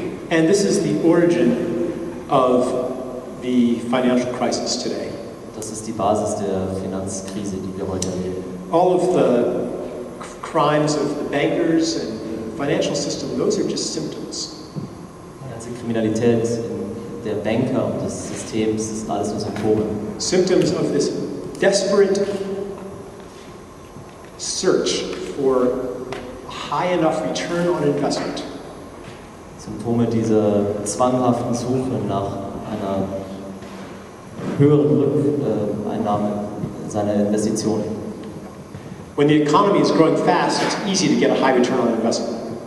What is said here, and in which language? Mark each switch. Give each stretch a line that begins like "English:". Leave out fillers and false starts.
English: And this is the origin of the financial crisis today.
German: Das ist die Basis der Finanzkrise, die wir heute erleben.
English: All of the crimes of the bankers and the financial system, those are just symptoms.
German: Die ganze Kriminalität der Banker und des Systems, das sind alles nur Symptome.
English: Symptoms of this desperate search for a high enough return on investment.
German: Symptome dieser zwanghaften Suche nach einer höheren Rückeinnahme seiner Investitionen.
English: When the economy is growing fast, it's easy to get a high return on investment.